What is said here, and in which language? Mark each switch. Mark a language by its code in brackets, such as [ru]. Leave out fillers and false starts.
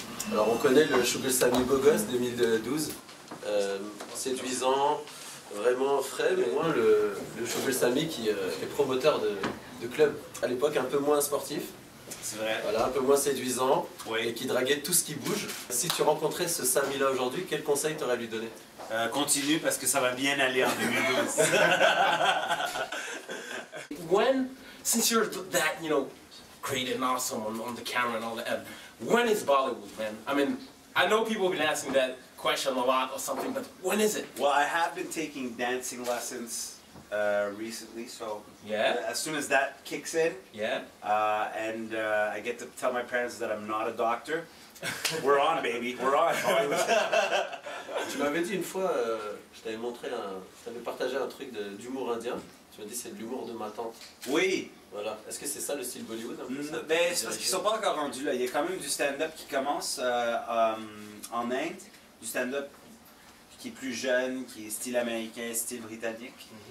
[fr] Alors on connaît le Sugar Sammy beau gosse 2012, séduisant, vraiment frais, mais moins le Sugar Sammy qui est promoteur de club à l'époque un peu moins sportif. C'est vrai. Voilà, un peu moins séduisant, Oui. Et qui draguait tout ce qui bouge. Si tu rencontrais ce Sammy là aujourd'hui, quel conseil t'aurais à lui donner? Continue parce que ça va bien aller en 2012. [en] Since you're that, great and awesome on the camera and all that, when is Bollywood, man? I mean, I know people have been asking that question a lot or something, but when is it? Well, I have been taking dancing lessons recently, so Yeah? as soon as that kicks in, Yeah? and I get to tell my parents that I'm not a doctor, we're on, baby, we're on. [fr] Tu m'avais dit une fois, je t'avais partagé un truc d'humour indien. Tu m'as dit c'est de l'humour de ma tante. Oui. Voilà. Est-ce que c'est ça le style Bollywood un peu, ça? Ben, c'est parce qu'ils sont pas encore rendus là. Il y a quand même du stand-up qui commence en Inde, du stand-up qui est plus jeune, qui est style américain, style britannique.